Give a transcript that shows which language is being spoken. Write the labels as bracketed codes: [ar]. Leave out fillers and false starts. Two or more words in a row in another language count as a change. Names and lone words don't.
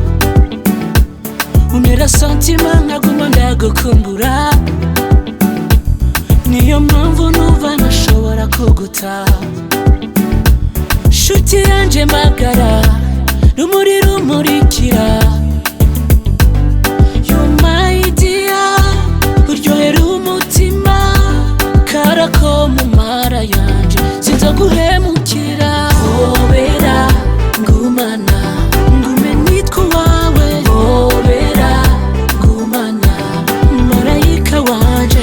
[rn] Unera santima nkaguma ndagukumbura, niyo mpamvu numva ntashobora kuguta. Nshuti yanje magara, rumuri rumurikira, [en] you're my dear, [rn] uryohera umutima, karako mu mara yanje sinzoguhemukira. Hobera ngumana, ngume nitwa wawe. Hobera ngumana, marayika wanje.